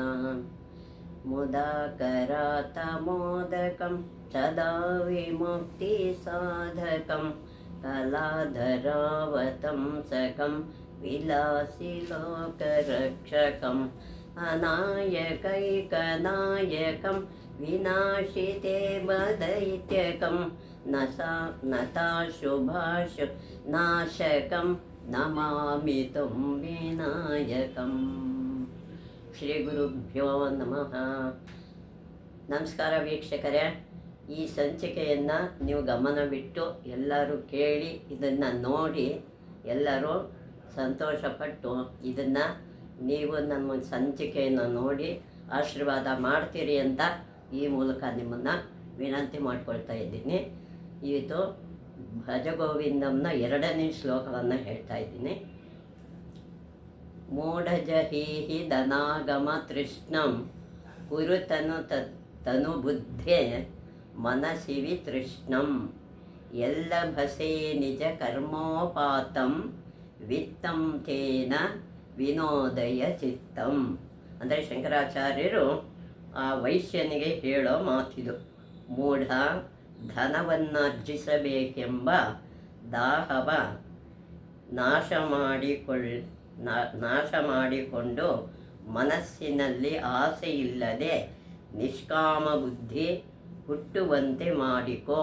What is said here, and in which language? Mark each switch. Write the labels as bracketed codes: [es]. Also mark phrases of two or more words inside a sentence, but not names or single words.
[sa] मुदाकरातमोदकं सदा विमुक्तिसाधकं कलाधरावतंसकं विलासिलोकरक्षकम् अनायकैकनायकं विनाशिते वदैत्यकं नताशुभाशु नाशकं नमामि तं विनायकಂ। ಶ್ರೀ ಗುರುಭ್ಯೋ ನಮಃ. [kn] ನಮಸ್ಕಾರ ವೀಕ್ಷಕರೇ, ಈ ಸಂಚಿಕೆಯನ್ನು ನೀವು ಗಮನವಿಟ್ಟು ಎಲ್ಲರೂ ಕೇಳಿ ಇದನ್ನು ನೋಡಿ ಎಲ್ಲರೂ ಸಂತೋಷಪಟ್ಟು ಇದನ್ನು ನೀವು ನಮ್ಮ ಸಂಚಿಕೆಯನ್ನು ನೋಡಿ ಆಶೀರ್ವಾದ ಮಾಡ್ತೀರಿ ಅಂತ ಈ ಮೂಲಕ ನಿಮ್ಮನ್ನು ವಿನಂತಿ ಮಾಡ್ಕೊಳ್ತಾ ಇದ್ದೀನಿ. ಇದು ಭಜಗೋವಿಂದಂನ 2ನೇ ಶ್ಲೋಕವನ್ನು ಹೇಳ್ತಾ ಇದ್ದೀನಿ. [sa] ಮೂಢಜಹೀಹಿ ಧನಾಗಮ ತೃಷ್ಣಂ ಕುರುತನು ತನುಬುದ್ಧೆ ಮನಸಿವಿ ತೃಷ್ಣಂ ಎಲ್ಲಭಸೆ ನಿಜ ಕರ್ಮೋಪಾತಂ ವಿತ್ತಂ ತೇನ ವಿನೋದಯ ಚಿತ್ತಂ. [kn] ಅಂದರೆ ಶಂಕರಾಚಾರ್ಯರು ಆ ವೈಶ್ಯನಿಗೆ ಹೇಳೋ ಮಾತಿದು. ಮೂಢ ಧನವನ್ನರ್ಜಿಸಬೇಕೆಂಬ ದಾಹವ ನಾಶ ಮಾಡಿಕೊಂಡು ಮನಸ್ಸಿನಲ್ಲಿ ಆಸೆಯಿಲ್ಲದೆ ನಿಷ್ಕಾಮ ಬುದ್ಧಿ ಹುಟ್ಟುವಂತೆ ಮಾಡಿಕೋ.